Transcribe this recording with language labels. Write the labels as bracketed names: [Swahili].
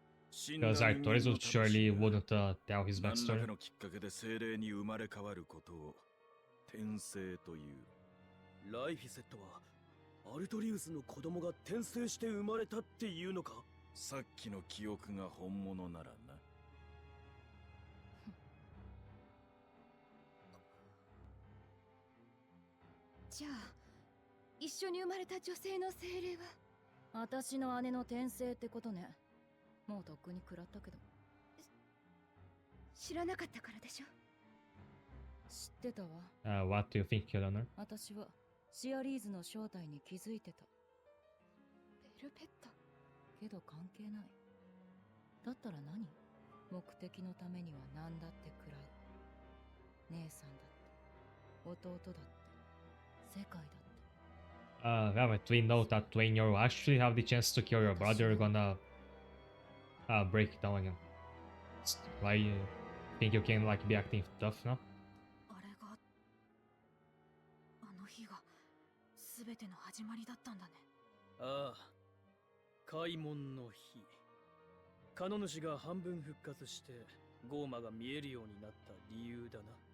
[English] Because Artorias would surely wouldn't tell his backstory. [Japanese] 何らかのきっかけで精霊に生まれ変わることを転生という。ライフィセットはアルトリウスの子供が転生して生まれたっていうのか？さっきの記憶が本物ならな。じゃあ一緒に生まれた女性の精霊は私の姉の転生ってことね。もうとっくに食らったけど。知らなかったからでしょ。知ってたわ。 [English] What do you think, Eleanor? [Japanese] 私はシアリーズの正体に気づいてた。ベルベット。けど関係ない。だったら何？目的のためには何だって食らう。姉さんだって、弟だって、世界だって。 [English] Yeah, but we know that when you actually have the chance to kill your brother, you're gonna break it down again. Why you think you can like be acting tough now? [Japanese] あれがあの日が全ての始まりだったんだね。ああ、開門の日。カノ主が半分復活してゴーマが見えるようになった理由だな。